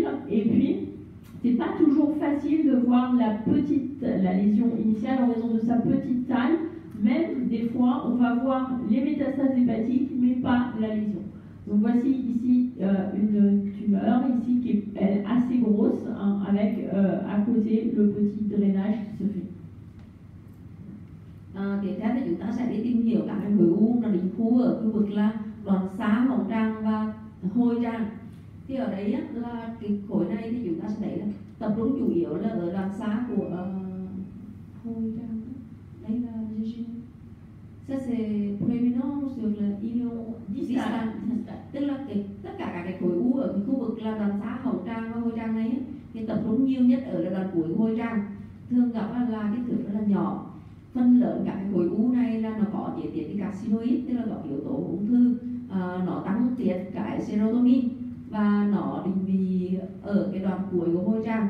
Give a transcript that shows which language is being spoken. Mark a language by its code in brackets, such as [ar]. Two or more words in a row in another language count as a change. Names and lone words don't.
[fr] Et puis, c'est pas toujours facile de voir la lésion initiale en raison de sa petite taille. Même des fois, on va voir les métastases hépatiques, mais pas la lésion. Donc voici ici une tumeur ici qui est assez grosse, avec à côté le petit drainage qui se fait. [vi] Tiếp theo thì chúng ta sẽ đi tìm hiểu các khối u nó định khu ở khu vực là đoạn xá, hồng tràng và hồi tràng. Thì ở đấy á, là cái khối này thì chúng ta sẽ thấy là tập trung chủ yếu là ở đoạn xa của hồi trang. Đây là [fr] ça c'est prééminent sur le ilion distal, [vi] tức là tất cả các cái khối u ở cái khu vực là đoạn xa hậu trang và hồi trang này ấy, thì tập trung nhiều nhất ở là đoạn cuối của hồi trang, thường gặp là kích thước rất là nhỏ. Phần lớn các cái khối u này là nó có tiết cái carcinoid, tức là có yếu tố ung thư, nó tăng tiết cái serotonin và nó định vị ở cái đoạn cuối của hồi trang.